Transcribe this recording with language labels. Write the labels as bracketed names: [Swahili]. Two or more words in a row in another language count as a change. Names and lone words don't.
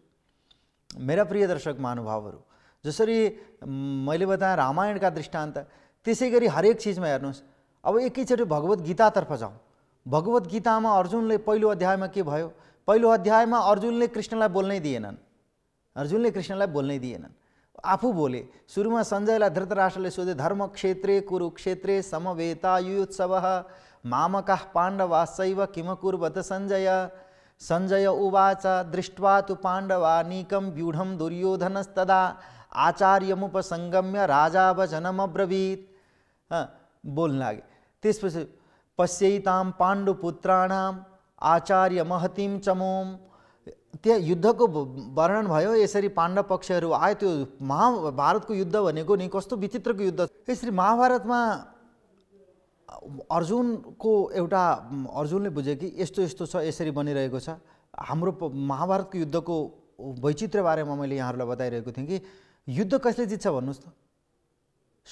[Nepali] मेरा प्रिय दर्शक महानुभावहरू, जसरी मैले बताएँ रामायणका दृष्टान्त, त्यसै गरी हरेक चिजमा हेर्नुहोस्। अब एकैचोटि भगवत गीतातर्फ जाउँ। भगवत गीतामा अर्जुनले पहिलो अध्यायमा के भयो? पहिलो अध्यायमा अर्जुनले कृष्णलाई बोल्नै दिएनन्, अर्जुनले कृष्णलाई बोल्नै दिएनन्, आफू बोले। सुरुमा सञ्जयलाई धृतराष्ट्रले सोधे, [Sanskrit] धर्मक्षेत्रे कुरुक्षेत्रे समवेतायुत्सवः मामकाः पाण्डवाश्चैव किमकुर्वत सञ्जय। सञ्जय उवाच दृष्ट्वा तु पाण्डवानीकं व्यूढं दुर्योधनस्तदा आचार्यमुपसंगम्य राजा वचनमब्रवीत्। [Nepali] बोल्न लागे। त्यसपछि [Sanskrit] पश्यैतां पाण्डुपुत्राणाम् आचार्य महतीं चमोम। [Nepali] त्यहाँ युद्धको वर्णन भयो, यसरी पाण्डव पक्षहरू आयो। त्यो महाभारतको युद्ध भनेको नि कस्तो विचित्रको युद्ध। यसरी महाभारतमा अर्जुनको एउटा, अर्जुनले बुझे कि यस्तो यस्तो छ, यसरी बनिरहेको छ। हाम्रो महाभारतको युद्धको वैचित्र्य बारेमा मैले यहाँहरूलाई बताइरहेको थिएँ कि युद्ध कसले जित्छ भन्नुहोस् त?